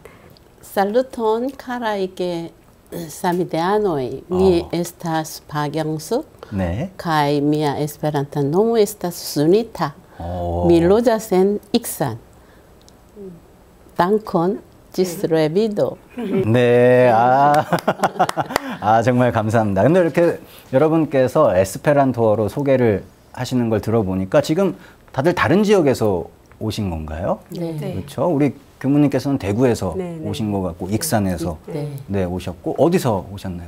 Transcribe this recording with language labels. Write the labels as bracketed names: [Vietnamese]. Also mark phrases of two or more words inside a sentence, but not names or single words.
[Esperanto] Saluton karaj samideanoj. Mi estas Pagyangsu. Kaj mia Esperanta nomo estas Sunita. Mi loĝas en Iksan. Dankon. ĝis revido. [Korean] 네, 정말 감사합니다. 근데 이렇게 여러분께서 에스페란토어로 소개를 하시는 걸 들어보니까 지금 다들 다른 지역에서 오신 건가요? 네. 그렇죠. 우리 교무님께서는 대구에서 오신 것 같고 익산에서 오셨고 어디서 오셨나요?